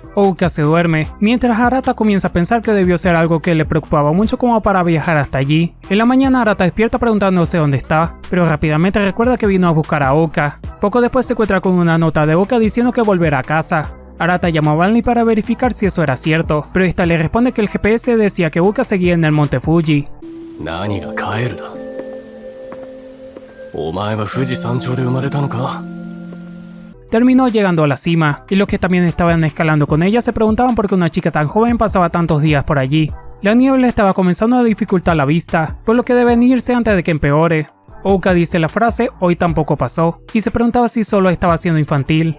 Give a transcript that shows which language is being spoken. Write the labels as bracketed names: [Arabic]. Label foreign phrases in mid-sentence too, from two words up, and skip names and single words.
[Spanish] Oka se duerme, mientras Arata comienza a pensar que debió ser algo que le preocupaba mucho como para viajar hasta allí. En la mañana Arata despierta preguntándose dónde está, pero rápidamente recuerda que vino a buscar a Oka. Poco después se encuentra con una nota de Oka diciendo que volverá a casa. Arata llamó a Banli para verificar si eso era cierto, pero esta le responde que el GPS decía que Oka seguía en el monte Fuji. [Japanese] 何が帰るだ。お前は富士山頂で生まれたのか。 [Spanish] Terminó llegando a la cima, y los que también estaban escalando con ella se preguntaban por qué una chica tan joven pasaba tantos días por allí. La niebla estaba comenzando a dificultar la vista, por lo que deben irse antes de que empeore. Oka dice la frase "hoy tampoco pasó", y se preguntaba si solo estaba siendo infantil.